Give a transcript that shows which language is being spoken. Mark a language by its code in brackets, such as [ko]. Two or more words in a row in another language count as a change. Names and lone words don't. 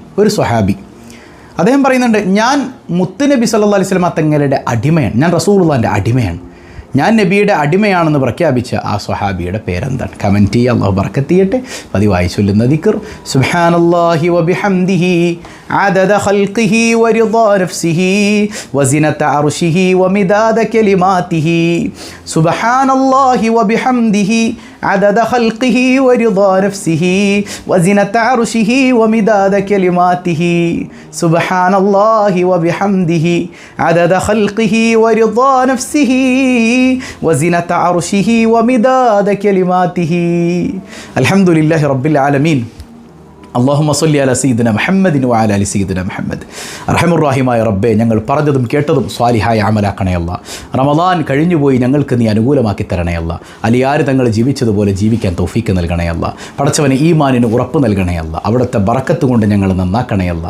[ml] ഒരു സ്വഹാബി അദ്ദേഹം പറയുന്നുണ്ട്, ഞാൻ മുത്തുനബി [ar] صلى الله عليه وسلم [ml] തങ്ങളുടെ അടിമയാണ്, ഞാൻ റസൂലുള്ളാഹിൻ്റെ അടിമയാണ്, ഞാൻ നബിയുടെ അടിമയാണെന്ന് പ്രഖ്യാപിച്ച ആ സ്വഹാബിയുടെ പേരെന്താണ്? കമൻറ്റ് ചെയ്യുക, അല്ലാഹു ബറക്കത്ത് ചെയ്യട്ടെ. പതിവായി ചൊല്ലുന്ന ദിക്ർ [ar] سبحان الله وبحمده عدد خلقه ورضا نفسه وزنة عرشه ومداد كلماته سبحان الله وبحمده عدد خلقه ورضا نفسه وزنة عرشه ومداد كلماته سبحان الله وبحمده عدد خلقه ورضا نفسه وزنة عرشه ومداد كلماته الحمد لله رب العالمين اللهم صل على سيدنا محمد وعلى آل سيدنا محمد. [ml] അർഹമുർറഹീമായ റബ്ബേ, ഞങ്ങൾ പറഞ്ഞതും കേട്ടതും സ്വാലിഹായ അമലാക്കണേ അല്ലാ. റമദാൻ കഴിഞ്ഞുപോയി ഞങ്ങൾക്ക് നീ അനുകൂലമാക്കി തരണേ അല്ലാ. അലിയാർ തങ്ങൾ ജീവിച്ചതുപോലെ ജീവിക്കാൻ തൗഫീക്ക് നൽകണേ അല്ലാ. പടച്ചവനെ ഈമാനിന് ഉറപ്പ് നൽകണേ അല്ലാ. അവിടുത്തെ ബറക്കത്ത് കൊണ്ട് ഞങ്ങൾ നന്നാക്കണേ അല്ലാ.